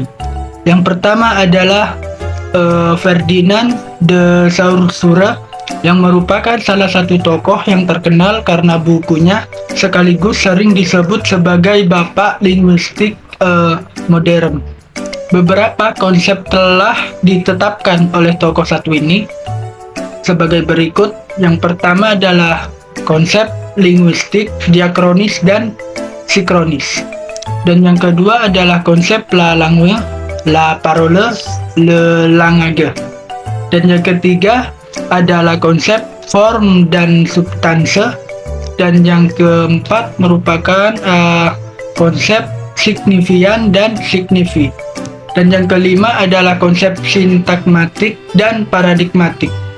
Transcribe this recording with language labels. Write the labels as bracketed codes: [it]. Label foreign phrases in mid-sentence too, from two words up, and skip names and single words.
[id] Yang pertama adalah Ferdinand de Saussure, yang merupakan salah satu tokoh yang terkenal karena bukunya sekaligus sering disebut sebagai bapak linguistik modern. Beberapa konsep telah ditetapkan oleh tokoh satu ini sebagai berikut. Yang pertama adalah konsep linguistik diakronis dan sinkronis. Dan yang kedua adalah konsep [fr] la langue, la parole, le langage. [id] Dan yang ketiga adalah konsep form dan substansi. Dan yang keempat merupakan konsep signifian dan signifi. Dan yang kelima adalah konsep sintagmatik dan paradigmatik.